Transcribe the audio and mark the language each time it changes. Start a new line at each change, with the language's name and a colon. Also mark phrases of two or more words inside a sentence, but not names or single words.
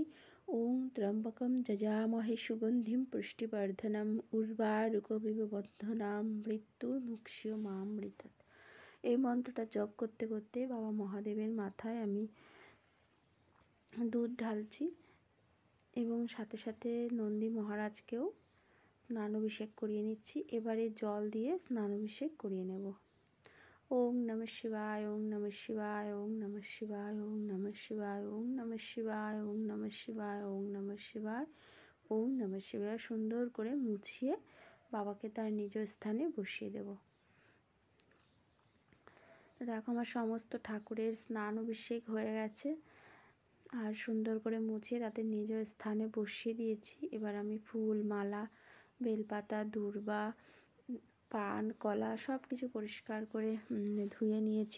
Sanskrit: ওং ত্র্যম্বকম যজামহে সুগন্ধিম পুষ্টিবর্ধনম উর্বারুকমিব বন্ধনাম মৃত্যুর্মুক্ষীয় মামৃতাৎ।
Bangla: এই মন্ত্রটা জপ করতে করতে বাবা মহাদেবের মাথায় আমি দুধ ঢালছি এবং সাথে সাথে নন্দী মহারাজকেও স্নান অভিষেক করিয়ে নিচ্ছি। এবারে জল দিয়ে স্নান অভিষেক করিয়ে নেব।
Sanskrit: ওং নমঃ শিবায়, ওং নমঃ শিবায়, ওং নমঃ শিবায়, ওং নমঃ শিবায়, ওং নমঃ শিবায়, ওং নমঃ শিবায়, ওং নমঃ শিবায়, ওং নমঃ শিবায়।
Bangla: সুন্দর করে মুছিয়ে বাবাকে তার নিজ স্থানে বসিয়ে দেব। দেখো আমার সমস্ত ঠাকুরের স্নান অভিষেক হয়ে গেছে আর সুন্দর করে মুছিয়ে তাদের নিজ স্থানে বসিয়ে দিয়েছি। এবার আমি ফুল, মালা, বেলপাতা, দূর্বা, পান, কলা সব কিছু পরিষ্কার করে ধুয়ে নিয়েছি।